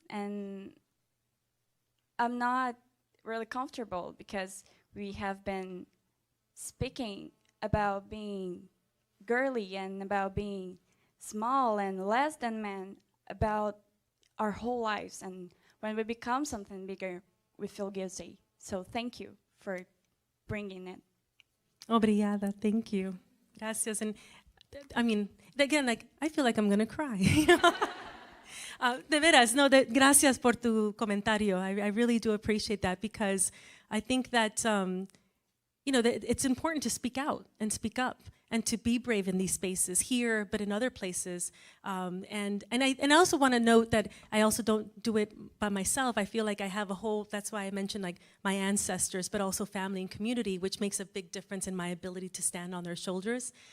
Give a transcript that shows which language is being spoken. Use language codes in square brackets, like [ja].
[en] And I'm not really comfortable because we have been speaking about being girly and about being small and less than men about our whole lives. And when we become something bigger, we feel guilty. So thank you for bringing it. [pt] Obrigada, [en] thank you. [es] Gracias. [en] And I mean, again, like, I feel like I'm going to cry. [es] De veras, no, gracias por tu comentario. [en] I really do appreciate that because I think that, you know, that it's important to speak out and speak up and to be brave in these spaces here, but in other places. And I also want to note that I also don't do it by myself. I feel like I have a whole, that's why I mentioned like my ancestors, but also family and community, which makes a big difference in my ability to stand on their shoulders.